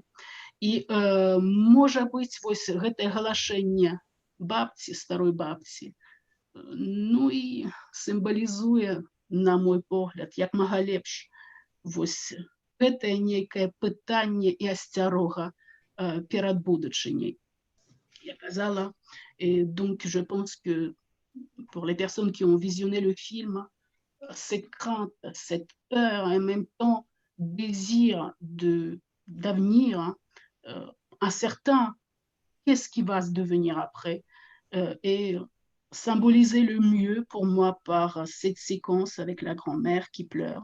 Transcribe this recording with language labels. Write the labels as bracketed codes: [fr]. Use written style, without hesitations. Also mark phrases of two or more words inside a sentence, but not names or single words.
[be] І можа быць вось гэтае галашэнне бабці, старой бабці, ну і сімвалізуе, на мой погляд, як мага лепш вось гэтае нейкае пытанне і асцярога перад будучыняй. Я казала, [fr] donc je pense que pour les personnes qui ont visionné le film, cette crainte, cette peur et en même temps désir d'avenir incertain, qu'est-ce qui va se devenir après, est symbolisé le mieux pour moi par cette séquence avec la grand-mère qui pleure.